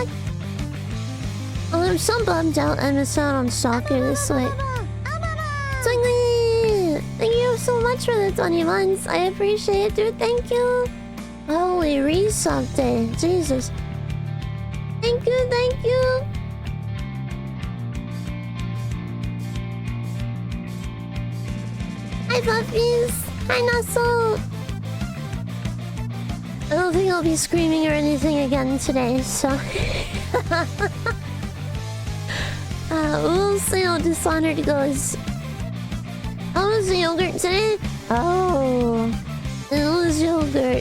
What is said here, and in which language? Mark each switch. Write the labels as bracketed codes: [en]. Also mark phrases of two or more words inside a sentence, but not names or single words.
[en] Oh, I'm so bummed out. I missed out on soccer this week. Twingly! Thank you so much for the 20 months. I appreciate it, dude. Thank you. Holy resub day. Jesus. Thank you, thank you. Hi, puppies. Hi, Nussel. I don't think I'll be screaming or anything again today, so... we'll see how Dishonored goes. How was the yogurt today? Oh, it was yogurt.